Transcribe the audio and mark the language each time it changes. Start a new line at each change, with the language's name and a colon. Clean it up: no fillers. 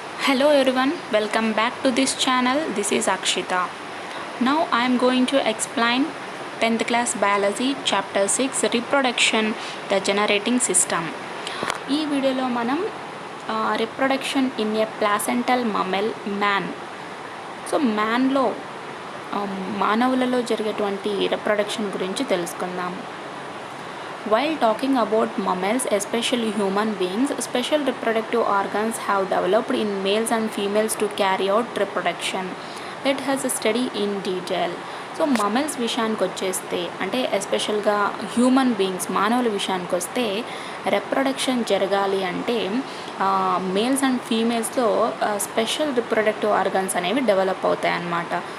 English: Hello everyone, welcome back to this channel. This is Akshita. Now I am going to explain 10th class biology chapter 6 reproduction the generating system.
Telugu: ఈ వీడియోలో మనం
English: Reproduction in a placental mammal man.
Telugu: So మ్యాన్లో మానవులలో జరిగేటువంటి reproduction గురించి తెలుసుకుందాం.
English: While talking about mammals, especially human beings, special reproductive organs have developed in males and females to carry out reproduction. Let us study in detail.
Telugu: So mammals విషయానికి వచ్చేస్తే అంటే ఎస్పెషల్గా
English: human beings
Telugu: మానవుల విషయానికి వస్తే రిప్రొడక్షన్ జరగాలి అంటే
English: males and ఫీమేల్స్లో special reproductive organs
Telugu: అనేవి డెవలప్ అవుతాయి అన్నమాట.